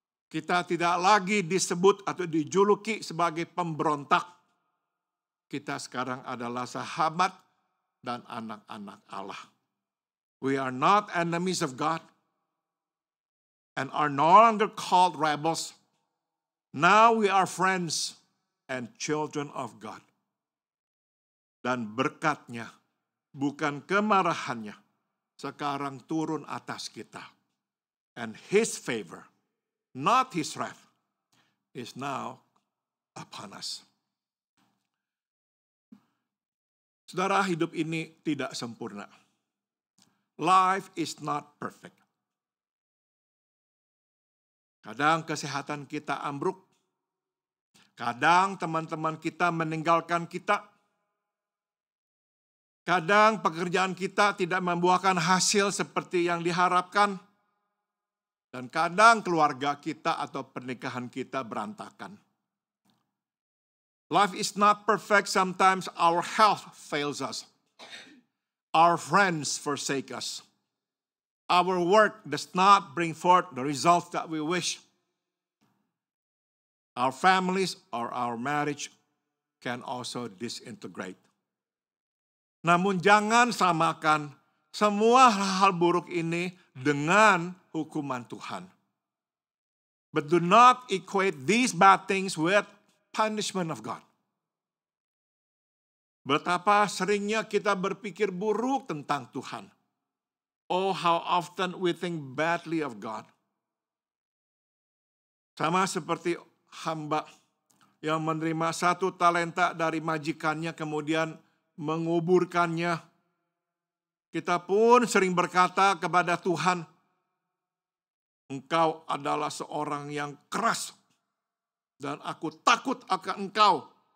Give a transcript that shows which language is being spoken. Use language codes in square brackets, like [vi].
[id] Kita tidak lagi disebut atau dijuluki sebagai pemberontak. Kita sekarang adalah sahabat dan anak-anak Allah. [en] We are not enemies of God and are no longer called rebels. Now we are friends and children of God. [id] Dan berkatnya, bukan kemarahannya, sekarang turun atas kita. [en] And his favor, not his wrath, is now upon us. [id] Saudara, hidup ini tidak sempurna. [en] Life is not perfect. [id] Kadang kesehatan kita ambruk. Kadang teman-teman kita meninggalkan kita. Kadang pekerjaan kita tidak membuahkan hasil seperti yang diharapkan. Dan kadang keluarga kita atau pernikahan kita berantakan. [en] Life is not perfect. Sometimes our health fails us. Our friends forsake us. Our work does not bring forth the results that we wish. Our families or our marriage can also disintegrate. [id] Namun jangan samakan semua hal-hal buruk ini dengan hukuman Tuhan. [en] But do not equate these bad things with punishment of God. [id] Betapa seringnya kita berpikir buruk tentang Tuhan. [en] Oh, how often we think badly of God. [id] Sama seperti hamba yang menerima 1 talenta dari majikannya kemudian menguburkannya. Kita pun sering berkata kepada Tuhan, Engkau adalah seorang yang keras dan aku takut akan Engkau.